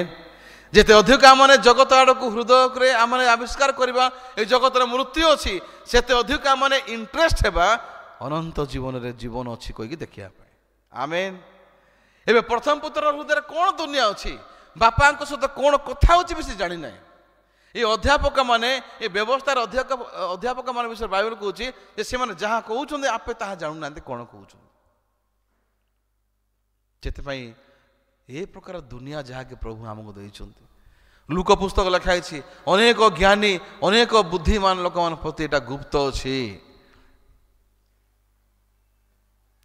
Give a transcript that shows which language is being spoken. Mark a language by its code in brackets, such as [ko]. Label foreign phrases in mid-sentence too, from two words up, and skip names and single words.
[or] ଯେତେ ଅଧିକ ଆମେ ଜଗତ ଆଡ଼କୁ ହୃଦୟରେ ଆମେ ଆବିଷ୍କାର କରିବା ଏ ଜଗତର ମୃତ୍ୟୁ ଅଛି, ସେତେ ଅଧିକ ଆମେ ଇଣ୍ଟରେଷ୍ଟ ହେବା ଅନନ୍ତ ଜୀବନରେ ଜୀବନ ଅଛି କହିକି ଦେଖିବା ପାଇଁ। ଆମେନ୍। ଏବେ ପ୍ରଥମ ପୁତ୍ର ହୃଦୟରେ କ'ଣ ଦୁନିଆ ଅଛି, ବାପାଙ୍କ ସହିତ କ'ଣ କଥା ହେଉଛି ବେଶୀ ଜାଣିନାହିଁ। ଏଇ ଅଧ୍ୟାପକ ମାନେ ଏଇ ବ୍ୟବସ୍ଥାର ଅଧ୍ୟାପକ ମାନେ ବିଷୟେ ବାଇବେଲ কହୁଛି যে ସେମାନେ ଯାହା କହୁଛନ୍ତି ଆପେ ତାହା ଜାଣୁନାହାନ୍ତି କ'ଣ କହୁଛନ୍ତି। ସେଥିପାଇଁ ଏ ପ୍ରକାର ଦୁନିଆ ଯାହାକି ପ୍ରଭୁ ଆମକୁ ଦେଇଛନ୍ତି। ଲୁକ ପୁସ୍ତକ ଲେଖା ହେଇଛି ଅନେକ ଜ୍ଞାନୀ ଅନେକ ବୁଦ୍ଧିମାନ ଲୋକମାନଙ୍କ ପ୍ରତି ଏଇଟା ଗୁପ୍ତ ଅଛି।